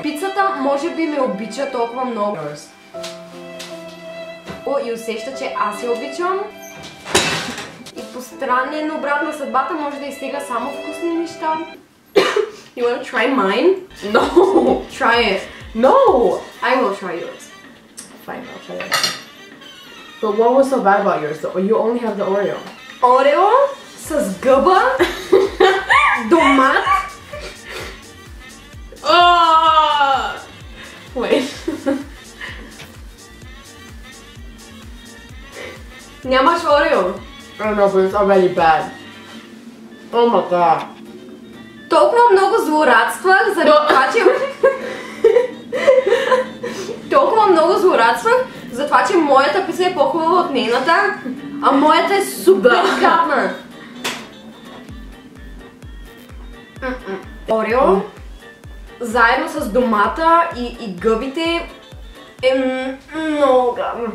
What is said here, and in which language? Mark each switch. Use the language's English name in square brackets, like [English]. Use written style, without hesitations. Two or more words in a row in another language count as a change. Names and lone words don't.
[Bulgarian] Пицата може би ме обича толкова много. И усеща, че аз я обичам. И по странен обрат на съдбата може да изтегля само вкусни неща. [English] You wanna try mine? No! Try it. No! I will try yours. Fine, I'll try it. But what was so bad about yours though? You only have the Oreo. [Bulgarian] Орео с гъба, домат. [English] Wait. [Bulgarian] Нямаш Орео. [English] I don't know, but it's already bad. Oh my god. [Bulgarian] Толкова много злорадствах, заради това, че... Толкова много злорадствах, за това, че моята пица е по-хубава от нейната, а моята е супер гадна. Орео, заедно с домата и гъбите е много гадно.